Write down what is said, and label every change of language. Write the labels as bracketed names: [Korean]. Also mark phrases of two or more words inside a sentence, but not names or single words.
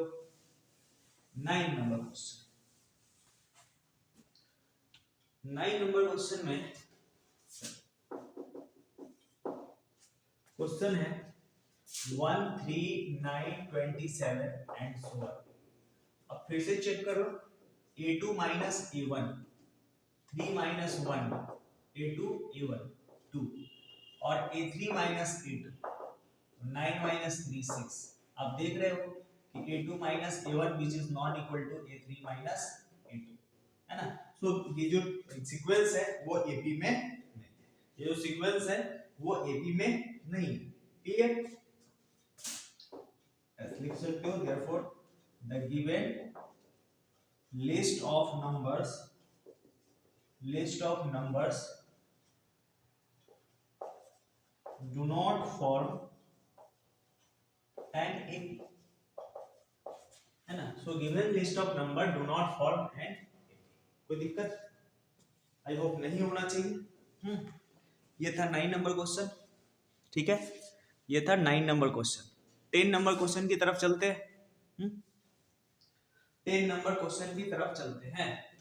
[Hindi] 9 [English] number question, [Hindi] 9 [English] number question [Hindi] में क्वेश्चन है 1 3 9 27 [English] and so on. [Hindi] अब फिर से चेक करो, a2 a1 3 1 a2 a1 2 और a3 a2 9 3 6। आप देख रहे हो कि a2 a1 [English] which is not equal to a3 a2, [Hindi] है ना। सो ये जो सीक्वेंस है वो AP में नहीं है, ये जो सीक्वेंस है वो AP में नहीं है। क्लियर, ऐसे लिख सकते हो, [English] therefore the given list of numbers do not form an AP, [Hindi] है ना। [English] So given list of number do not form an AP. [Hindi] कोई दिक्कत [English] I hope [Hindi] नहीं होना चाहिए। ये था 9 [English] number question. [Hindi] ठीक है, ये था 9 [English] number question. [Hindi] 10 [English] number question [Hindi] की तरफ चलते हैं। 10 [English] number question [Hindi] की तरफ चलते हैं।